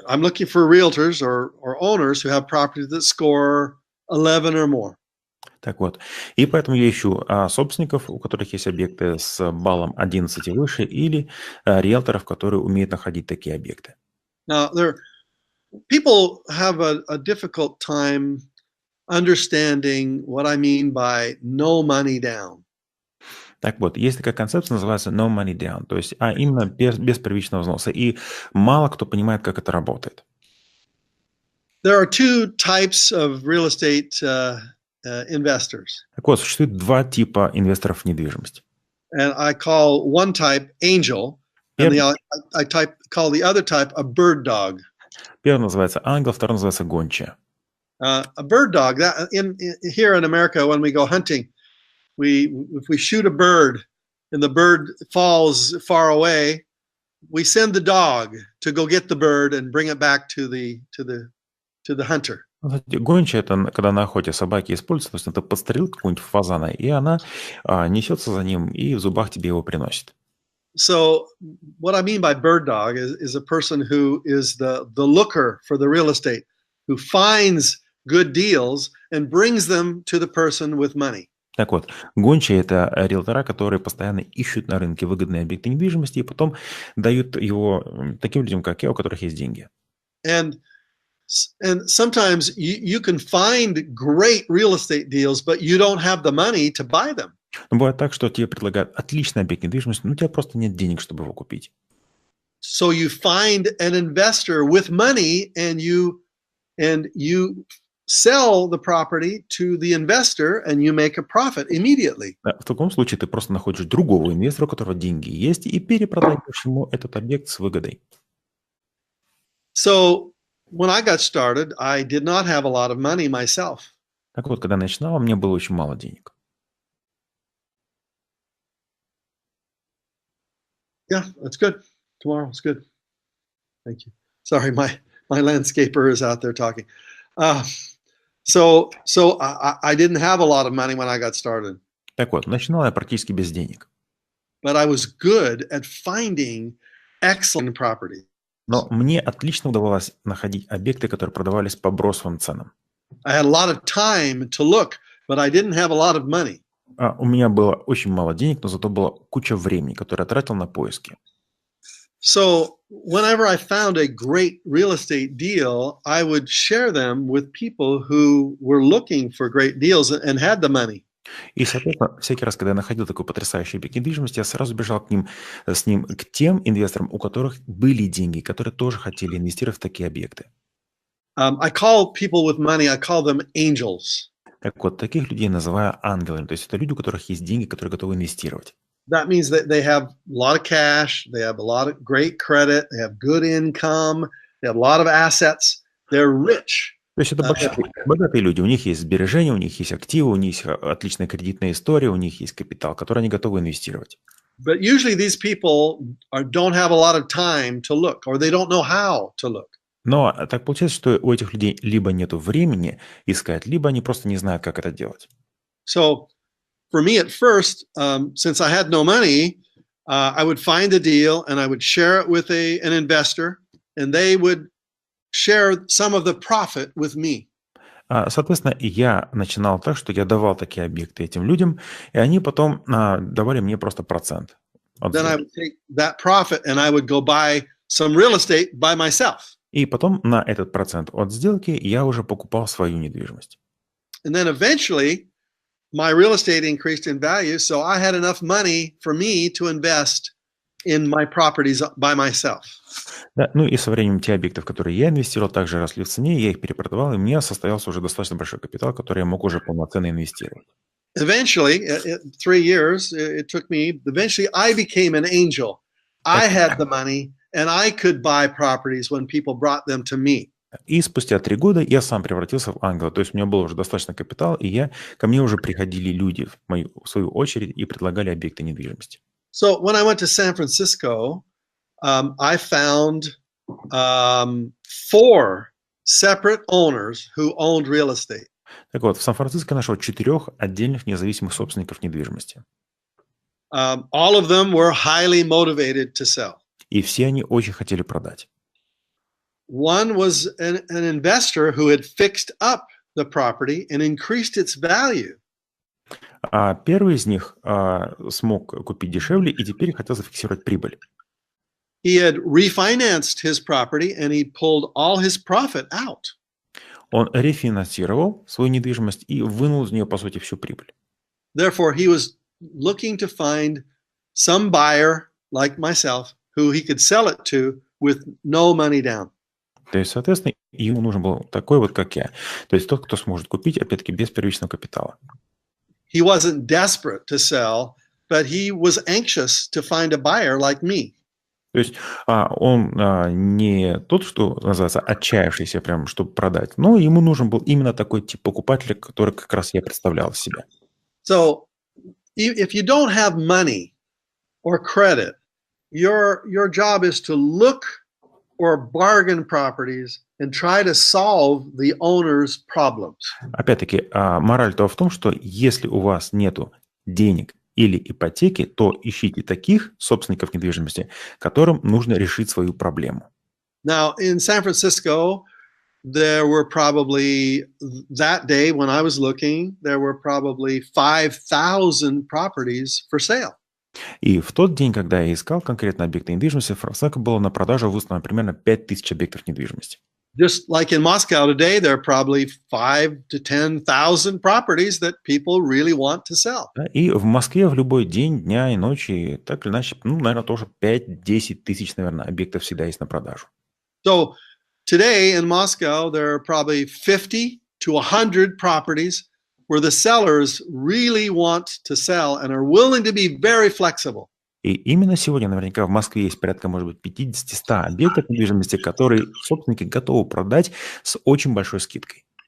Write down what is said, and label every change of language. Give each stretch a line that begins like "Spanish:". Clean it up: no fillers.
English: I'm looking for realtors or owners who have properties that score 11 or more.
Russian: Так вот, и поэтому я ищу собственников, у которых есть объекты с баллом 11 и выше, или риэлторов, которые умеют находить такие объекты.
English: Now, people have a difficult time understanding what I mean by no money down.
Russian: Так вот, есть такая концепция, называется
English: no money down,
Russian: то есть именно без первичного взноса, и мало кто понимает, как это работает.
English: There are two types of real estate investors.
Russian: Так вот, существует два типа инвесторов в недвижимость.
English: And I call one type angel, and I call the other type a bird dog.
Russian: Первый называется ангел, второй называется гончая.
English: A bird dog. Here in America, when we go hunting, if we shoot a bird and the bird falls far away, we send the dog to go get the bird and bring it back to the hunter.
Russian: Гончая — это когда на охоте собаки используются, то есть это подстрелил какого-нибудь фазана, и она несется за ним и в зубах тебе его приносит.
English: So what I mean by bird dog is a person who is the looker for the real estate, who finds good deals and brings them to the person with money.
Russian: Так вот, гончие — это риэлтора, которые постоянно ищут на рынке выгодные объекты недвижимости и потом дают его таким людям, как я, у которых есть деньги.
English: And sometimes you can find great real estate deals, but you don't have the money to buy them.
Russian: Но бывает так, что тебе предлагают отличный объект недвижимости, но у тебя просто нет денег, чтобы его купить.
English: So you find an investor with money, and you sell the property to the investor and you make a profit immediately.
Russian: В таком случае ты просто находишь другого инвестора, у которого деньги есть, и перепродаешь ему этот объект с выгодой.
English: So when I got started, I did not have a lot of money myself.
Russian: Так вот, когда я начинал, мне было очень мало денег.
English: Yeah, that's good. Tomorrow, it's good. Thank you. Sorry, my landscaper is out there talking. So I didn't have a lot of money when I got started,
Russian: Так вот, начинал я практически без денег.
English: but I was good at finding excellent property.
Russian: Но мне отлично удавалось находить объекты, которые продавались по бросовым ценам.
English: I had a lot of time to look, but I didn't have a lot of money.
Russian: У меня было очень мало денег, но зато была куча времени, которое я тратил на поиски.
English: So whenever I found a great real estate deal, I would share them with people who were looking for great deals and had the money.
Russian: И, соответственно, всякий раз, когда я находил такой потрясающий объект недвижимости, я сразу бежал с ним к тем инвесторам, у которых были деньги, которые тоже хотели инвестировать в такие объекты.
English: I call people with money, I call them angels.
Russian: Так вот, таких людей называю ангелами. То есть это люди, у которых есть деньги, которые готовы инвестировать.
English: That means that they have a lot of cash, they have a lot of great credit, they have good income, they have a lot of assets, they're rich.
Russian: То есть это богатые люди, у них есть сбережения, у них есть активы, у них есть отличная кредитная история, у них есть капитал, который они готовы инвестировать.
English: But usually these people don't have a lot of time to look, or they don't know how to look.
Russian: Но так получается, что у этих людей либо нет времени искать, либо они просто не знают, как это делать.
English: So for me at first, since I had no money, I would find a deal and I would share it with an investor, and they would share some of the profit with me.
Russian: Соответственно, я начинал так, что я давал такие объекты этим людям, и они потом давали мне просто процент.
English: Then I would take that profit and I would go buy some real estate by myself.
Russian: И потом на этот процент от сделки я уже покупал свою недвижимость.
English: And then eventually, my real estate increased in value, so I had enough money for me to invest in my properties by myself.
Russian: Да, ну и со временем те объекты, в которые я инвестировал, также росли в цене, я их перепродавал, и у меня состоялся уже достаточно большой капитал, который я мог уже полноценно инвестировать.
English: Eventually, 3 years, it took me, eventually I became an angel. I had the money, and I could buy properties when people brought them to me.
Russian: И спустя 3 года я сам превратился в ангела, то есть у меня был уже достаточно капитал, и ко мне уже приходили люди в свою очередь и предлагали объекты недвижимости.
English: So when I went to San Francisco, I found 4 separate owners who owned real estate.
Russian: Так вот, в Сан-Франциско я нашел 4 отдельных независимых собственников недвижимости.
English: All of them were highly motivated to sell.
Russian: И все они очень хотели продать.
English: One was an investor who had fixed up the property and increased its value.
Russian: А первый из них смог купить дешевле и теперь хотел зафиксировать прибыль.
English: He had refinanced his property and he pulled all his profit out.
Russian: Он рефинансировал свою недвижимость и вынул из нее, по сути, всю прибыль.
English: Therefore, he was looking to find some buyer like myself who he could sell it to with no money down.
Russian: То есть, соответственно, ему нужен был такой вот, как я. То есть тот, кто сможет купить, опять-таки, без первичного капитала.
English: He wasn't desperate to sell, but he was anxious to find a buyer like me.
Russian: То есть он не тот, что называется, отчаявшийся прям, чтобы продать, но ему нужен был именно такой тип покупателя, который как раз я представлял в себя.
English: So, if you don't have money or credit, your job is to look for bargain properties and try to solve the owner's problems.
Russian: Опять-таки, мораль-то в том, что если у вас нету денег или ипотеки, то ищите таких собственников недвижимости, которым нужно решить свою проблему.
English: Now, in San Francisco, there were probably, that day when I was looking, there were probably 5,000 properties for sale.
Russian: И в тот день, когда я искал конкретно объекты недвижимости, в Сан-Франциско было на продажу выставлено примерно 5000 объектов недвижимости.
English: Just like in Moscow today, there are probably 5,000 to 10,000 properties that people really want to sell.
Russian: И в Москве в любой день, дня и ночи, так или иначе, наверное, тоже 5-10 тысяч, наверное, объектов всегда есть на продажу.
English: So today in Moscow, there are probably 50 to 100 properties where the sellers really want to sell and are willing to be very flexible.
Russian: И именно сегодня наверняка в Москве есть порядка, может быть, 50-100 объектов недвижимости, которые собственники готовы продать с очень большой скидкой.